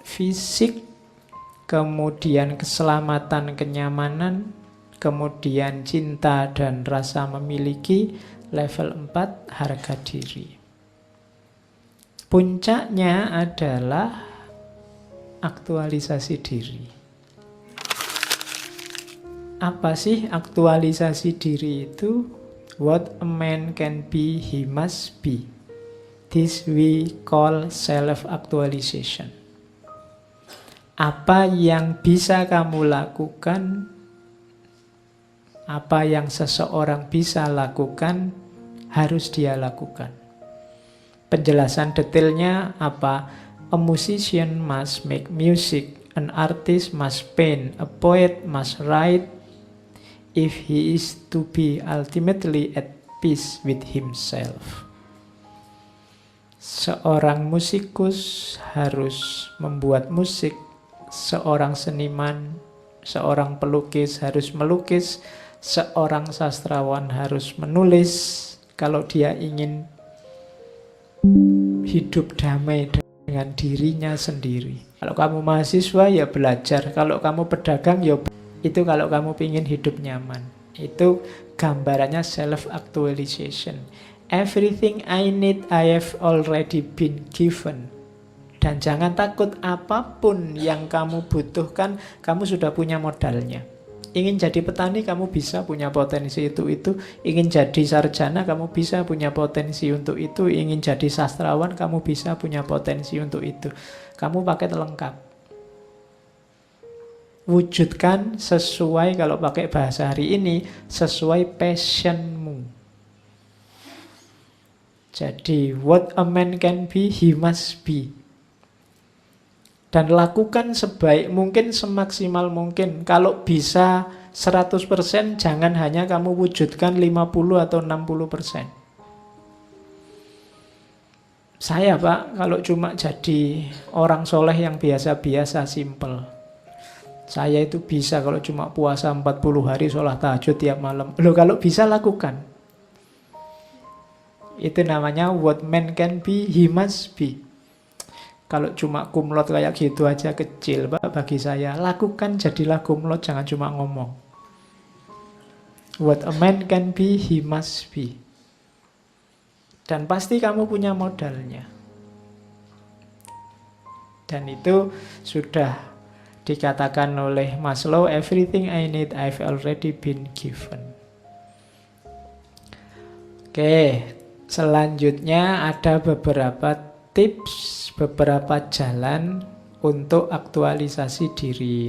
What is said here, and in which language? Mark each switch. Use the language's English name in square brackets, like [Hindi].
[Indonesian] Fisik, kemudian keselamatan, kenyamanan, kemudian cinta dan rasa memiliki. Level 4, harga diri. Puncaknya adalah aktualisasi diri. Apa sih aktualisasi diri itu? [English] What a man can be, he must be. This we call self-actualization. [Indonesian] Apa yang bisa kamu lakukan, apa yang seseorang bisa lakukan, harus dia lakukan. Penjelasan detailnya apa? [English] A musician must make music, an artist must paint, a poet must write, if he is to be ultimately at peace with himself. [Indonesian] Seorang musikus harus membuat musik, seorang seniman, seorang pelukis harus melukis, seorang sastrawan harus menulis kalau dia ingin hidup damai dengan dirinya sendiri. Kalau kamu mahasiswa ya belajar, kalau kamu pedagang ya itu, kalau kamu ingin hidup nyaman. Itu gambarannya self-actualization. [English] Everything I need I have already been given. [Indonesian] Dan jangan takut, apapun yang kamu butuhkan, kamu sudah punya modalnya. Ingin jadi petani, kamu bisa punya potensi itu. Ingin jadi sarjana, kamu bisa punya potensi untuk itu. Ingin jadi sastrawan, kamu bisa punya potensi untuk itu. Kamu paket lengkap. Wujudkan sesuai, kalau pakai bahasa hari ini, sesuai passionmu. Jadi, [English] what a man can be, he must be. [Indonesian] Dan lakukan sebaik mungkin, semaksimal mungkin. Kalau bisa 100%, jangan hanya kamu wujudkan 50 atau 60%. Saya Pak, kalau cuma jadi orang soleh yang biasa-biasa, simple. Saya itu bisa kalau cuma puasa 40 hari, sholat tahajud tiap malam. Loh, kalau bisa lakukan. Itu namanya [English] what man can be, he must be. [Indonesian] Kalau cuma kumlot kayak gitu aja kecil, Pak, bagi saya. Lakukan, jadilah kumlot, jangan cuma ngomong. [English] What a man can be, he must be. [Indonesian] Dan pasti kamu punya modalnya. Dan itu sudah dikatakan oleh Maslow, [English] everything I need I've already been given. [Indonesian] Oke, selanjutnya ada beberapa tips, beberapa jalan untuk aktualisasi diri.